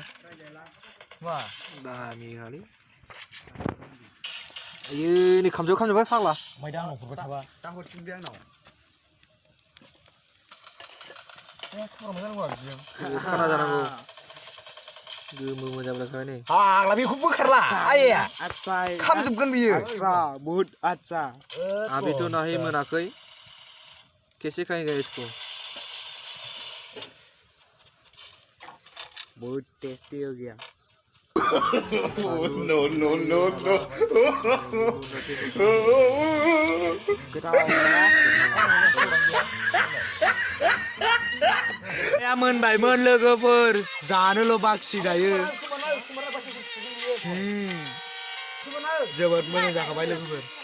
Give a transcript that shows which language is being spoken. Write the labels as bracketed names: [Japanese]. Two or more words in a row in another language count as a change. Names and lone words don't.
[Bodo] मा दामि हालै आयै नै खामजोबबाय फाग्ला। ओमफ्राय दा आंनाव हरबाय थाबा दा हरफिन बे आंनाव। खाना जानांगौ गोमो मोजां जाबाय नै फाग्ला बेखौ बोखारला आया खामजोबगोन बियो। [Hindi] बहुत अच्छा अभी तो नहीं मोनाखै कैसे खाएंगे इसको बहुत टेस्टी हो गया। [English] no no no no [Bodo] या मोनबायमोन लोगोफोर जानोल' बाखि दायो। जोबोद मोजां जाखाबाय लोगोफोर।